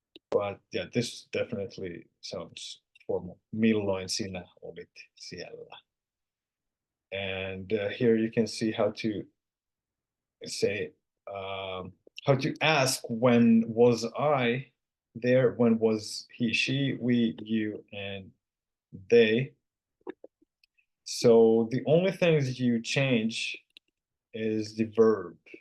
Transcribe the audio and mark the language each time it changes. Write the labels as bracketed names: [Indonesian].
[English] But yeah, this definitely sounds formal. [Finnish] Milloin sinä olit siellä? [English] And here you can see how to say, how to ask when was I there, when was he, she, we, you, and they. So the only things you change is the verb.